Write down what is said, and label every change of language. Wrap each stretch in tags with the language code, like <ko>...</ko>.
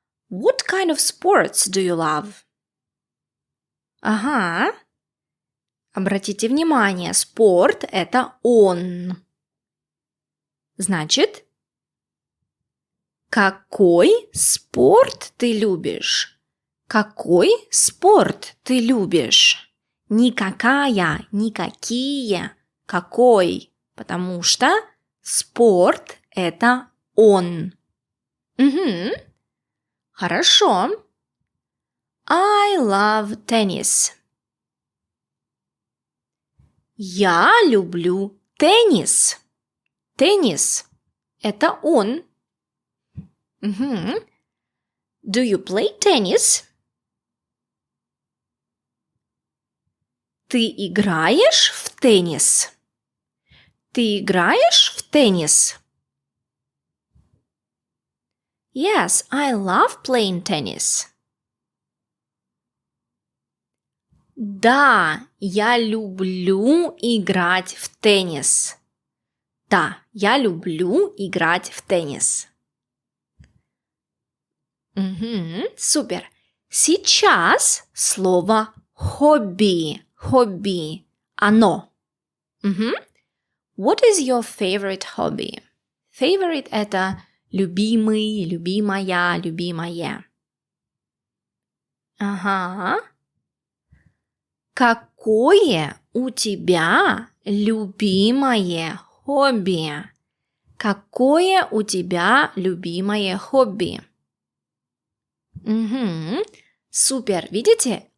<en>What kind of sports do you love?</en> <ru>Ага. Обратите внимание, спорт – это он. Значит, какой спорт ты любишь? Какой спорт ты любишь? никакая, никакие, какой, потому что спорт – это он. Угу. Хорошо.</ru> <en>I love tennis.</en> <ru>Я люблю теннис. Теннис – это он. Угу.</ru> <en>Do you play tennis?</en> <ru>Ты играешь в теннис? Ты играешь в теннис?</ru> <en>Yes, I love playing tennis.</en> <ru>Да, я люблю играть в теннис. Да, я люблю играть в теннис. Угу, супер. Сейчас слово хобби. Хобби. Оно. Угу.</ru> <en>What is your favorite hobby?</en> <ru>Favorite – это любимый, любимая, любимое. Ага. Какое у тебя любимое хобби? Какое у тебя любимое хобби? Угу. Супер. Видите?</ru>